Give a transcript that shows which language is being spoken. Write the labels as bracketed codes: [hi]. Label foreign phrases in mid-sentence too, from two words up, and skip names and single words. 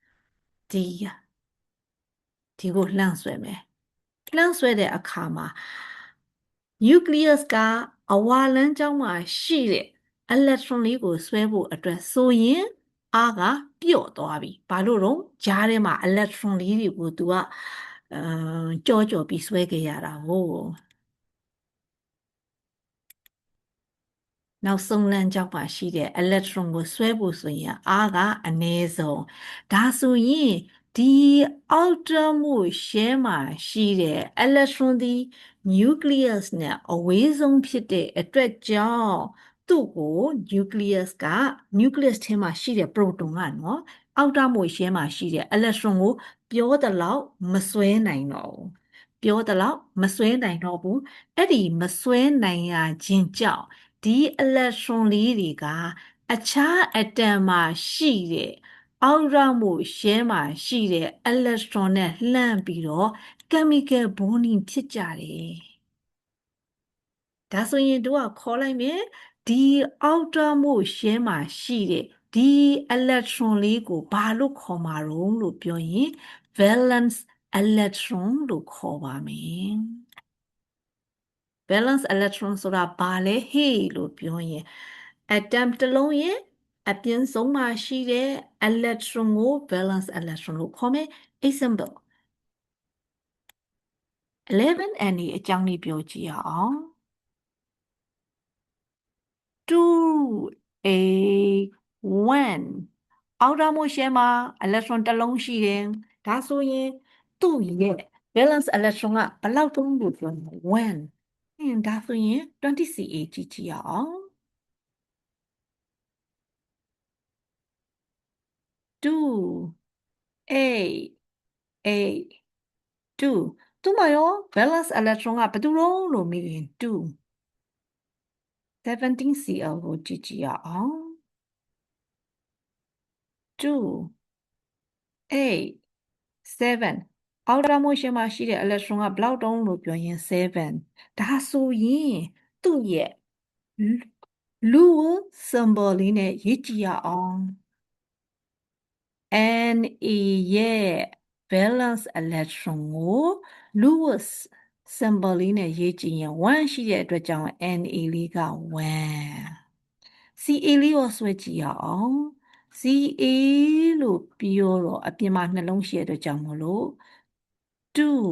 [my] ဒီကိုလှမ်းဆွဲမယ်လှမ်းဆွဲတဲ့အခါမှာ nucleus ကအဝါလမ်းကြောင်းမှာရှိတဲ့ electron လေးကိုဆွဲဖို့အတွက်ဆိုရင်အားကပျော့သွားပြီဘာလို့တော့ကြားထဲမှာ electron လေးတွေကိုသူကကြောပြီးဆွဲခဲ့ရတာကို နောက်ဆုံးလမ်းကြောင်းမှာရှိတဲ့ electron ကိုဆွဲဖို့ဆိုရင်အားကအနည်းဆုံးဒါဆိုရင်ဒီ [en] outermost shell [my] မှာရှိ တဲ့ electron ဒီ nucleus နဲ့အဝေးဆုံးဖြစ်တဲ့အတွက်ကြောင့်သူ့ကို nucleus ထဲမှာရှိ တဲ့ proton ကနော် [en] outermost shell [my] မှာရှိတဲ့ electron ကိုပြောသလောက်မဆွဲနိုင်တော့ဘူးပြောသလောက်မဆွဲနိုင်တော့ဘူးအဲ့ဒီမဆွဲနိုင်ရခြင်းကြောင့်ဒီ electron လေးတွေကအခြား atom မှာရှိတဲ့ [en] outermost shell [my] မှာရှိတဲ့ electron နဲ့လှမ်းပြီးတော့ [en] chemical bonding [my] ဖြစ်ကြတယ် ဒါဆိုရင်တို့ကခေါ်လိုက်မယ်ဒီ [en] outermost shell [my] မှာရှိတဲ့ဒီ electron လေးကိုဘာလို့ခေါ်မှာတော့လို့ပြောရင် [en] valence electron [my] လို့ခေါ်ပါမယ် [en] valence electron [my] ဆိုတာဘာလဲဟေ့လို့ပြောရင် atom တစ်လုံးရဲ့အပြင်ဆုံးမှာရှိတဲ့ electron ကို [en] valence electron [my] လို့ခေါ်မယ် example 11 NA အကြောင်းလေးပြောကြည့်ရအောင် 2A 1 [en] outermost shell [my] မှာ electron တစ်လုံးရှိတယ်ဒါဆိုရင်သူ့ရဲ့ [en] valence electron [my] ကဘယ်လောက်တုံးလို့ပြောရင်1ဒါဆိုရင် 20CA ကြည့်ရအောင် 2 8 8 2သူ့မှာရော [en] valence electron [my] ကဘယ်သူတော့လို့မေးရင်2 17Cl ကိုကြည့်ရအောင်2 8 7 [en] outermost shell [my] မှာရှိတဲ့ electron ကဘယ်လောက်တုံးလို့ပြောရင်7ဒါဆိုရင်သူ့ရဲ့ [en] Lewis symbol [my] လေးနဲ့ရေးကြည့်ရအောင် Na ရဲ့ [en] valence electron [my] ကို [en] Lewis symbol [my] လေးနဲ့ရေးကြည့်ရင်1ရှိတဲ့အတွက်ကြောင့် Na လေးက1 Ca လေးကိုဆွဲကြည့်ရအောင် Ca လို့ပြောတော့အပြင်မှာနှလုံးရှိတဲ့အတွက်ကြောင့်မလို့2